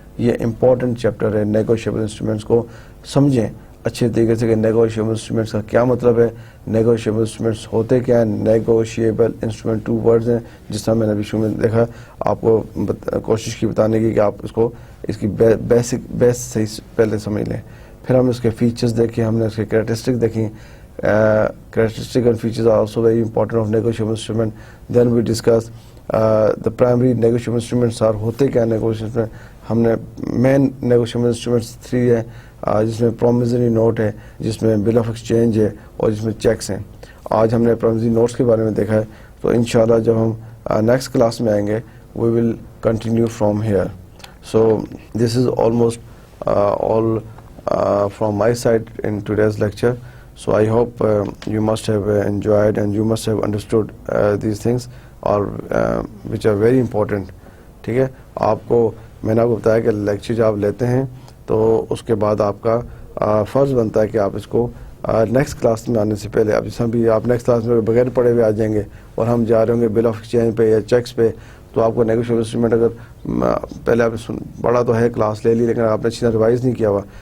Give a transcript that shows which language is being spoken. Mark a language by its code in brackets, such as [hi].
[ur] یہ important chapter ہے. Negotiable instruments کو سمجھیں اچھے طریقے سے کہ نیگوشیبل انسٹرومنٹس کا کیا مطلب ہے, نیگوشیبل انسٹرومنٹس ہوتے کیا ہیں. نیگوشیبل انسٹرومنٹ 2 ورڈز ہیں جس طرح میں نے ابھی شروع میں دیکھا. آپ کو کوشش کی بتانے کی کہ آپ اس کی بیس صحیح پہلے سمجھ لیں. پھر ہم اس کے فیچرز دیکھیں, ہم نے اس کے کریکٹرسٹک دیکھیں. [en] Characteristic and features are also very important of negotiable instrument. Then we discuss the primary negotiable instruments are [ur] ہوتے کیا [en] Negotiable instrument. [ur] ہم نے مین نیگوشیبل انسٹرومنٹس 3 ہیں جس میں پرومزری نوٹ ہے, جس میں بل آف ایکسچینج ہے اور جس میں چیکس ہیں. آج ہم نے پرومزری نوٹس کے بارے میں دیکھا ہے. تو انشاءاللہ جب ہم نیکسٹ کلاس میں آئیں گے [en] We will continue from here. So this is almost all from my side in today's lecture. So I hope you must have enjoyed and you must have understood these things or which are very important. [ur] ٹھیک ہے, آپ کو میں نے آپ کو بتایا کہ لیکچر جب آپ لیتے ہیں تو اس کے بعد آپ کا فرض بنتا ہے کہ آپ اس کو نیکسٹ کلاس میں آنے سے پہلے, اب جس بھی آپ نیکسٹ کلاس میں بغیر پڑھے ہوئے آ جائیں گے اور ہم جا رہے ہوں گے بل آف ایکسچینج پہ یا چیکس پہ, تو آپ کو نیگوشیبل انسٹرومنٹ اگر پہلے آپ پڑھا تو ہے, کلاس لے لی, لیکن آپ نے اچھی طرح ریوائز نہیں کیا ہوا.